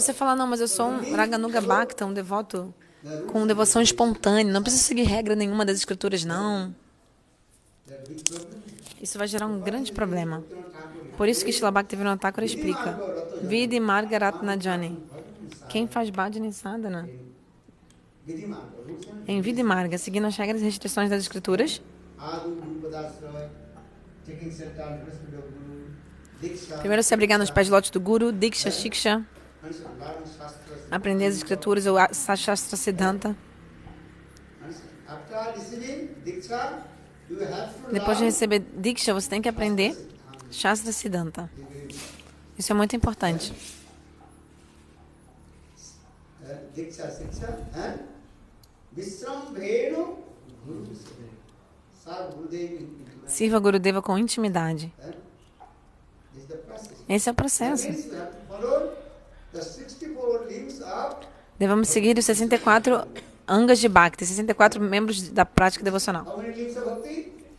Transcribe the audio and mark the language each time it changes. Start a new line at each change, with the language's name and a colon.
Portuguese: você falar, não, mas eu sou um Raganuga Bhakta, um devoto com devoção espontânea, não preciso seguir regra nenhuma das escrituras, não.
English: That big problem.
Portuguese: Isso vai gerar um grande problema. Por isso que Srila Bhaktivinoda Thakur explica: Vidhi Marga Ratnajani. Quem faz Bhajani Sadhana
English: Vidhi Marga, rules and
Portuguese: em Vidhi Marga, seguindo as regras e restrições das escrituras,
English: Adu Guru Padasraya, taking shelter and respect of Guru, Diksha,
Portuguese: primeiro se abrigar nos pés de lótus do Guru, Diksha, Shiksha,
English: and learn Shastras.
Portuguese: aprender as escrituras ou Shastra Siddhanta.
English: After receiving Diksha, you have to
Portuguese: Depois de
English: learn
Portuguese: receber Diksha, você tem que aprender Shastra Siddhanta. Isso é muito importante.
English: Diksha, Shiksha, and Vishram Venu Guru Sar Gurudev.
Portuguese: Sirva Gurudeva com intimidade.
English: This is the process.
Portuguese: Esse é o
English: That
Portuguese: processo.
English: means we have to follow the 64 limbs of
Portuguese: Devemos seguir os 64 angas de Bhakti, 64 membros da prática devocional.
English: how many limbs of Bhakti?